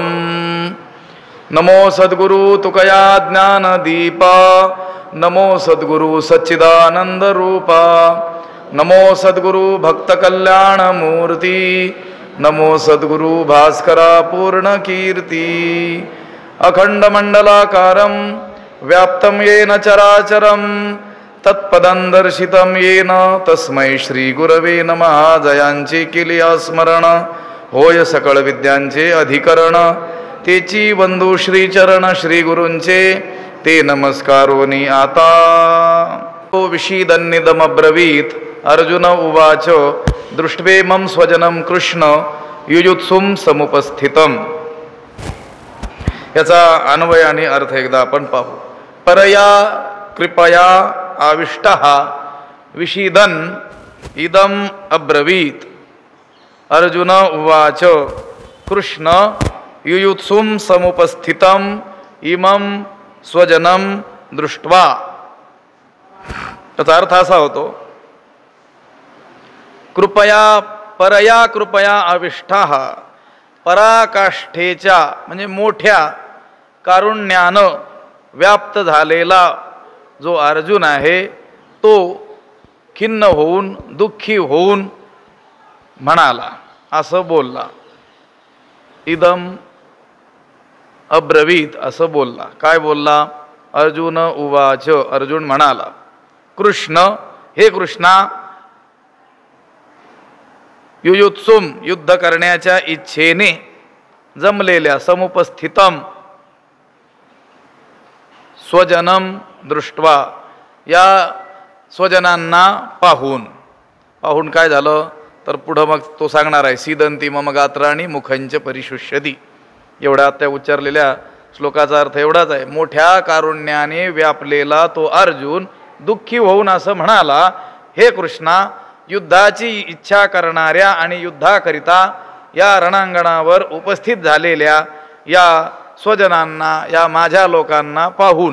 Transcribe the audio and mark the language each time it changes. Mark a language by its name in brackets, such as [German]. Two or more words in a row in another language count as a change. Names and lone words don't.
[Marathi] नमो सद्गुरु तुकया ज्ञानदीपा, नमो सद्गुरु सच्चिदानन्दरूपा, नमो सद्गुरु भक्तकल्याणमूर्ति, नमो सद्गुरु भास्करा पूर्णकीर्ति। [Sanskrit] अखण्डमण्डलाकारं व्याप्तं येन चराचरं तत्पदं दर्शितं येन तस्मै श्रीगुरवे नमः। [Marathi] जयांचे केले स्मरण होय सकळ विद्यांचे अधिकरण, तेची वंदू श्रीचरण श्रीगुरूंचे ते नमस्कारोनी आता। [Sanskrit] विषीदन्निदमब्रवीत्। अर्जुन उवाच दृष्ट्वेमं स्वजनं कृष्ण युयुत्सुं समुपस्थितम्। [Marathi] याचा अन्वय आणि अर्थ एकदा आपण पाहू। [Sanskrit] परया कृपया आविष्टः विषीदन् इदम् अब्रवीत्। अर्जुन उवाच कृष्ण युयुत्सुं समुपस्थितम् इमं स्वजनं दृष्ट्वा। [Marathi] त्याचा अर्थ असा होतो, [Sanskrit] कृपया परया कृपया आविष्टः, [Marathi] पराकाष्ठेच्या म्हणजे मोठ्या कारुण्यानं व्याप्त झालेला जो अर्जुन आहे तो खिन्न होऊन दुःखी होऊन म्हणाला, असं बोलला। [Sanskrit] इदम अब्रवीत [Marathi] असं बोलला। काय बोलला? [Sanskrit] अर्जुन उवाच, [Marathi] अर्जुन म्हणाला, कृष्ण हे कृष्णा, युयुत्सुम युद्ध करण्याच्या इच्छेने जमलेल्या [Sanskrit] समुपस्थितम स्वजनम दृष्ट्वा, [Marathi] या स्वजनांना पाहून काय झालं तर पुढं मग तो सांगणार आहे। [Sanskrit] सीदंती मम गात्राणी मुखंच परिशुष्यती। [Marathi] एवढ्या त्या उच्चारलेल्या श्लोकाचा अर्थ एवढाच आहे, मोठ्या कारुण्याने व्यापलेला तो अर्जुन दुःखी होऊन असं म्हणाला, हे कृष्णा, युद्धाची इच्छा करणाऱ्या आणि युद्धाकरिता या रणांगणावर उपस्थित झालेल्या या स्वजनांना, या माझ्या लोकांना पाहून।